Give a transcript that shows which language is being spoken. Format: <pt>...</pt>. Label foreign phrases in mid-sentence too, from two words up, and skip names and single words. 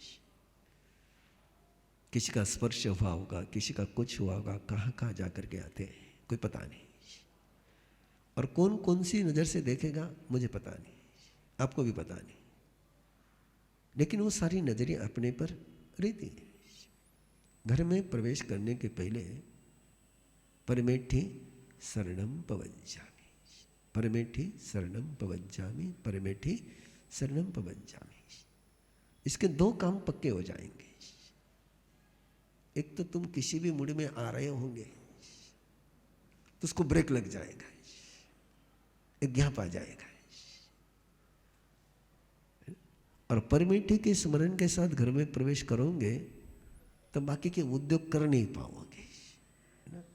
<hi>किसी का स्पर्श हुआ होगा, किसी का कुछ हुआ होगा, कहाँ कहाँ जा करके आते हैं कोई पता नहीं, और कौन कौन सी नज़र से देखेगा मुझे पता नहीं, आपको भी पता नहीं, लेकिन वो सारी नजरें अपने पर रहती हैं। घर में प्रवेश करने के पहले</hi> <pra>परमेठी शरणम पवंजामि, परमेठी शरणम पवंजामि, परमेठी शरणम पवंजामि।</pra> <hi>इसके दो काम पक्के हो जाएंगे। एक तो तुम किसी भी मूड में आ रहे होंगे तो उसको ब्रेक लग जाएगा, एक गैप आ जाएगा, और परमेठी के स्मरण के साथ घर में प्रवेश करोगे तो बाकी के उद्योग कर नहीं पाओगे, है ना?</hi>